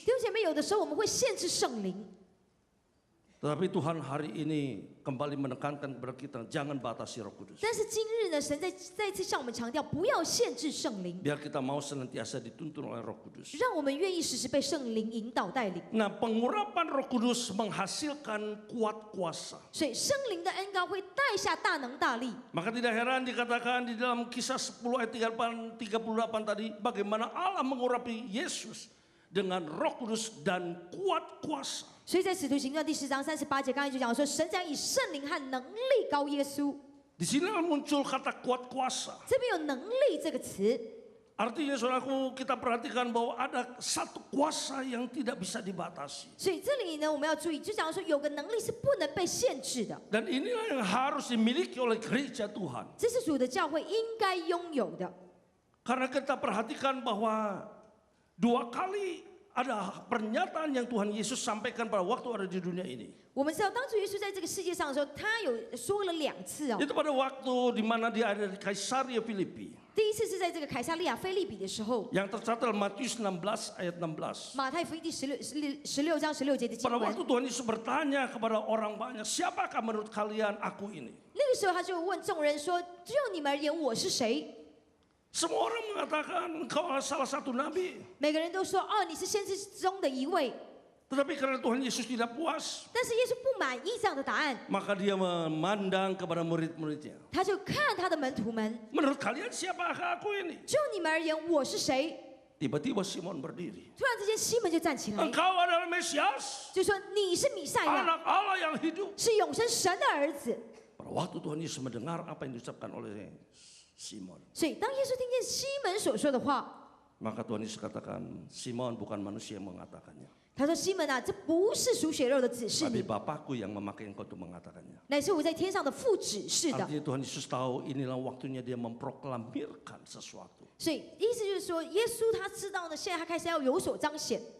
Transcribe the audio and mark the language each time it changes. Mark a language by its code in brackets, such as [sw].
[zh] 弟兄姐妹，有的时候我们会限制圣灵， [id] Tetapi Tuhan hari ini kembali menekankan kepada kita, jangan batasi Roh Kudus. [zh] 但是今日呢，神再次向我们强调，不要限制圣灵， [id] Biar kita mau senantiasa dituntun oleh Roh Kudus. [zh] 让我们愿意时时被圣灵引导带领。 [id] Nah, pengurapan Roh Kudus menghasilkan kuat kuasa. [zh] 所以圣灵的恩膏会带下大能大力。 [id] Maka tidak heran dikatakan di dalam Kisah 10 ayat 38 tadi, bagaimana Allah mengurapi Yesus dengan Roh Kudus dan kuat kuasa. [zh] 所以在使徒行传第10章38节，刚才就讲说，神将以圣灵和能力高耶稣。 [id] Di sini muncul kata kuat kuasa. [zh] 这边有能力这个词， [id] Artinya saudaraku, kita perhatikan bahwa ada satu kuasa yang tidak bisa dibatasi. [zh] 所以这里呢，我们要注意，就讲说有个能力是不能被限制的， [id] Dan inilah yang harus dimiliki oleh gereja Tuhan. [zh] 这是主的教会应该拥有的。 [id] Karena kita perhatikan bahwa 2 kali ada pernyataan yang Tuhan Yesus sampaikan pada waktu ada di dunia ini. [zh] 我们知道，当主耶稣在这个世界上的时候，他有说了2次哦。 [id] Itu pada waktu di mana dia ada di Kaisaria Filipi. [zh] 第一次是在这个凯撒利亚菲利比的时候， [id] Yang tercatat dalam Matius 16 ayat 16. [zh] 马太福音第16章16节的经 [id] Pada [zh] 文。 [id] waktu Tuhan Yesus bertanya kepada orang banyak, siapakah menurut kalian aku ini? [zh] 那个时候，他就问众人说：“就你们而言，我是谁？” [id] Semua orang mengatakan engkau adalah salah satu nabi. [zh] 每个人都说：“哦，你是先知中的一位。” [id] Tetapi karena Tuhan Yesus tidak puas, [zh] 但是耶稣不满意这样的答案， [id] maka dia memandang kepada murid-muridnya. [zh] 他就看他的门徒们， [id] Menurut kalian siapakah aku ini? [zh] 就你们而言，我是谁？ [id] Tiba-tiba Simon berdiri. [zh] 突然之间，西门就站起来， [id] Engkau adalah Mesias, [zh] 就说：“你是弥赛亚， [id] anak Allah yang hidup. [zh] 是永生神的儿子。 [id] Pada waktu Tuhan Yesus mendengar apa yang diucapkan oleh Simon, ” [zh] 所以，当耶稣听见西门所说的话， [id] Maka Tuhan Yesus katakan, Simon bukan manusia yang mengatakannya. [zh] 他说：“西门啊，这不是属血肉的指示 [id] Tapi [zh] 你， [id] Bapakku yang memakai engkau untuk mengatakannya. [zh] 乃是我在天上的父指示的。 [id] Artinya Tuhan Yesus tahu inilah waktunya dia memproklamirkan sesuatu. ” [zh] 所以意思就是说，耶稣他知道呢，现在他开始要有所彰显。